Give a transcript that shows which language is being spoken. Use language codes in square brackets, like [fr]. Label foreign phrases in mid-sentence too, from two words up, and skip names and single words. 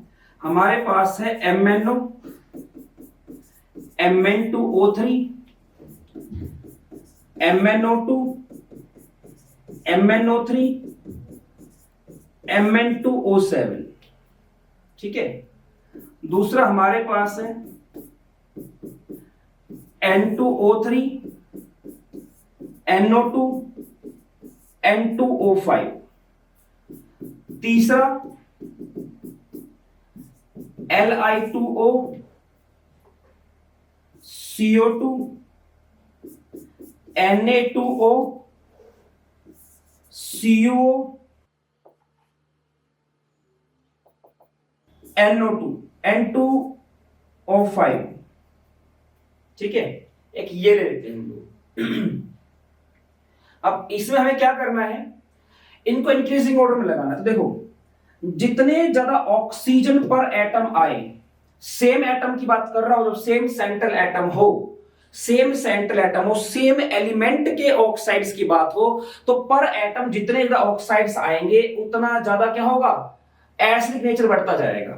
[hi] हमारे पास है MnO, Mn2O3, MnO2, MnO3, Mn2O7। ठीक है, दूसरा हमारे पास है N2O3, NO2 N2O5, तीसरा Li2O CO2 Na2O CuO NO2 N2O5, ठीक है। एक ये ले लेते हैं हम लोग। अब इसमें हमें क्या करना है, इनको [en] increasing order [hi] में लगाना। तो देखो जितने ज्यादा [en] oxygen per atom [hi] आए, [en] same atom [hi] की बात कर रहा हूं, जो [en] same central atom [hi] हो, [en] same central atom [hi] हो, [en] same element [hi] के ऑक्साइड्स की बात हो, तो [en] per atom [hi] जितने ज्यादा ऑक्साइड्स आएंगे उतना ज्यादा क्या होगा, [en] acidic nature [hi] बढ़ता जाएगा।